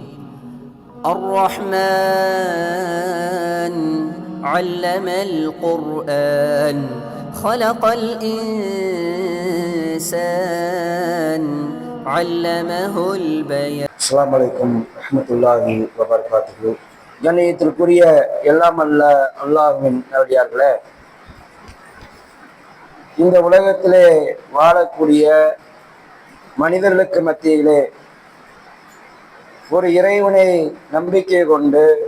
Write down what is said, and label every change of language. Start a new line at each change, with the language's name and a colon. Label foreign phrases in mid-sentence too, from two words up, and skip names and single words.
Arabic: الرحمن علم القرآن خلق الإنسان علمه البيان. السلام عليكم ورحمة الله وبركاته.
Tamil: கண்ணியத்திற்குரிய எல்லாம் அல்ல அல்லாஹ்வின் நல்லடியார்களே, இந்த உலகத்திலே வாழக்கூடிய மனிதர்களுக்கு மத்தியிலே ஒரு இறைவனை நம்பிக்கை கொண்டு